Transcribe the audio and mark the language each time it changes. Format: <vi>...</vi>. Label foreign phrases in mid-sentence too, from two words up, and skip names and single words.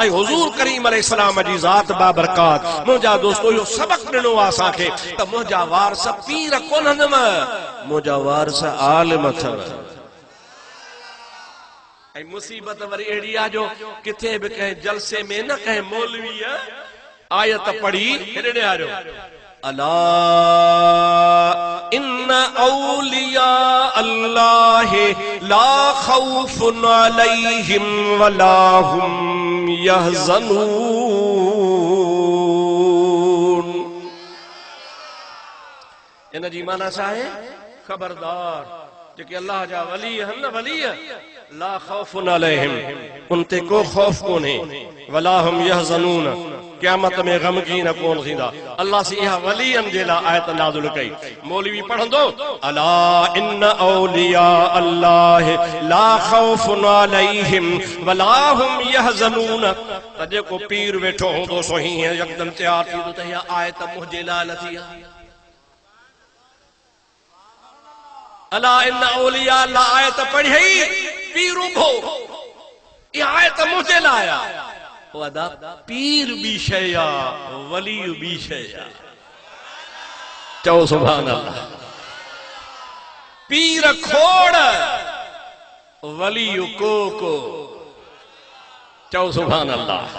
<sd>ऐं हुजूर करीम अलैहिस्सलाम जी ज़ात बाबरकात। मुंहिंजा दोस्तो इहो सबक़ ॾिनो आहे असांखे त मुंहिंजा वारस पीर कोन्हनि, मुंहिंजा वारस आलिम अथव। ऐं मुसीबत वरी अहिड़ी आहे जो किथे बि कंहिं जलसे में न कंहिं मौलवी आयत पढ़ी हेॾे आयो,</sd> <ar>ألا إن أولياء الله لا خوف عليهم ولا هم يحزنون.</ar> <sd>इन जी माना छा आहे? ख़बरदार जेके अल्लाह जा वली आहिनि न, वली</sd> <ar>لا خوف عليهم,</ar> <sd>उन ते को खौफ कोन्हे,</sd> <ar>ولا هم يحزنون,</ar> <sd>क़यामत में गमगीन कोन थींदा। अल्लाह से इहा वलियन जे लाइ आयत नाज़िल कई। मौलवी पढ़ंदो,</sd> <ar>ألا إن أولياء الله لا خوف عليهم ولا هم يحزنون.</ar> <sd>त जेको पीर वेठो हूंदो सो हीअं यकदम तैयार थींदो त इहा आयत मुंहिंजे लाइ नथी आहे।</sd> <ar>ألا إن أولياء</ar> <sd>ला आयत पढ़ी, पीर उभो, इहा आयत मुंहिंजे लाइ आहे। पीर भी शय आ, वली भी शय आ। चओ</sd> <ar>سبحان الله.</ar> <sd>पीर खोड़, वली को चओ</sd> <ar>سبحان الله.</ar>